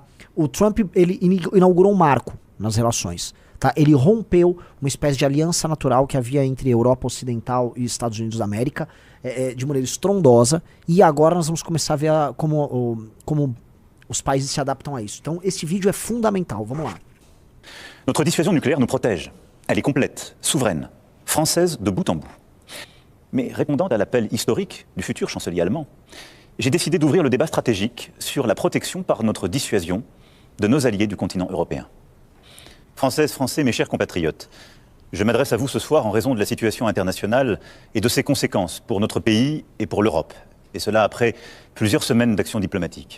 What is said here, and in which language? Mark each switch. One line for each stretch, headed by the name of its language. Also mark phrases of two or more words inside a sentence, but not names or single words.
Portuguese: O Trump, ele inaugurou um marco nas relações, tá? Ele rompeu uma espécie de aliança natural que havia entre Europa Ocidental e Estados Unidos da América, de maneira estrondosa, e agora nós vamos começar a ver como os países se adaptam a isso. Então, esse vídeo é fundamental. Vamos lá.
French: Notre dissuasion nucléaire nous protège. Elle est complète, souveraine, française de bout en bout. Mais répondant à l'appel historique du futur chancelier allemand, j'ai décidé d'ouvrir le débat stratégique sur la protection par notre dissuasion de nos alliés du continent européen. Françaises, Français, mes chers compatriotes, je m'adresse à vous ce soir en raison de la situation internationale et de ses conséquences pour notre pays et pour l'Europe, et cela après plusieurs semaines d'action diplomatique.